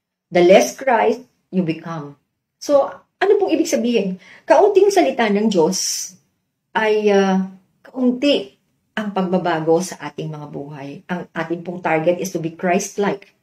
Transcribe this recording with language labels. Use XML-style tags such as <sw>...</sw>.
<en>The less Christ, you become.</en> <tl>So, ano pong ibig sabihin? Kaunting salita ng Diyos ay kaunti ang pagbabago sa ating mga buhay. Ang ating pong target</tl> <en>is to be Christ-like.</en>